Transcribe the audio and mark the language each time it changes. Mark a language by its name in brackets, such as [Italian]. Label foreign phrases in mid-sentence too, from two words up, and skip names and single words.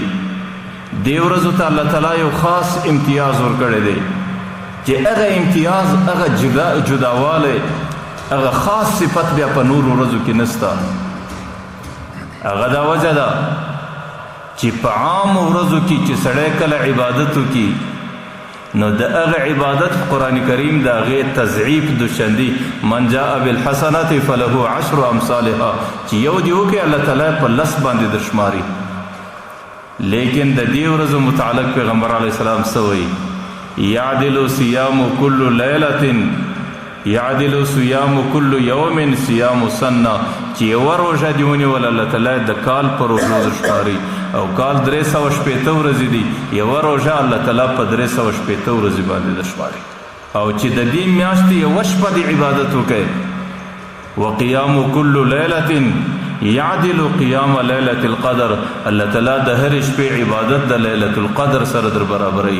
[Pashto] دې ورځو ته الله تعالی یو خاص امتیاز ورکړی دی چې هغه امتیاز، هغه جداوالی، هغه خاص صفت بیا په نور ورځو کې نسته. هغه دا وجه ده چې په عام ورځو کې چې سړی کله عبادت وکړي نو د هغه عبادت قرآن کریم د هغې تضعیف دوشندي، [Arabic] من جاء بالحسنات فله 10 امثالها، [Pashto] چې یو دې وکړي الله تعالی په 10 باندې در شماري. لیکن د دې ورځو متعلق پیغمبر [Arabic] علیه السلام [Pashto] څه وایي؟ [Arabic] یعدل صیام کل لیلة یعدل صیام کل یوم صیام سنه، [Pashto] چې یوه روژه دې ونیول الله تعالی د کال په روژو در شماري، او کال 360 ورځې دي، یوه روژه الله تعالی په 360 ورځې باندې در شماري. او چې د دې میاشتې یوه شپه دې عبادت وکړي، [Arabic] وقیام کل لیلة یعدل قیام لیلة القدر، [Pashto] الله تعالی د هرې شپې عبادت د لیلة القدر سره در برابروي.